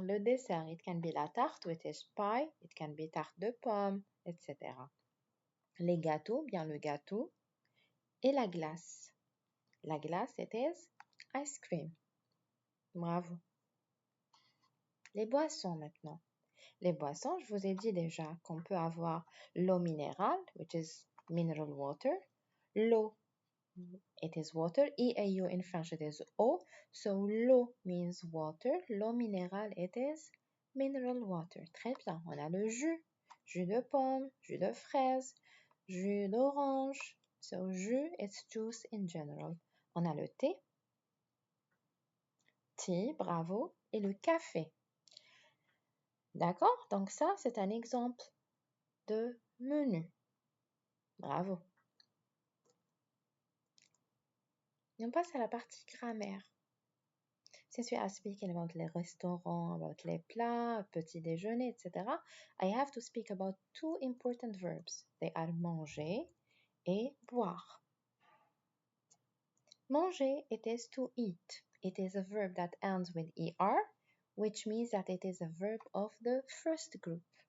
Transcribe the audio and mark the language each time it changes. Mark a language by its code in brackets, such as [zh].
[fr] Le dessert, [en] it can be [fr] la tarte, [en] which is pie. It can be [fr] tarte de pomme, [en] etc. [fr] Les gâteaux, bien le gâteau. Et la glace. La glace, [en] it is ice cream. [fr] Bravo. Les boissons maintenant. Les boissons, je vous ai dit déjà qu'on peut avoir l'eau minérale, [en] which is mineral water. L'eau, it is water. E-A-U in French, it is eau. [fr] So l'eau [en] means water. [fr] L'eau minérale, [en] it is mineral water. [fr] Très bien. On a le jus. Jus de pomme, jus de fraise, jus d'orange. [en] So jus, it's juice in general. [fr] On a le thé. Tea, bravo. Et le café. D'accord? Donc ça, c'est un exemple de menu. Bravo. Et on passe à la partie grammaire. [en] Since we are speaking about les restaurants, about les plats, [fr] petit déjeuner, [en] etc., I have to speak about two important verbs. They are [fr] manger et boire. [en] Manger, it is to eat. It is a verb that ends with er, which means that it is a verb of the first group.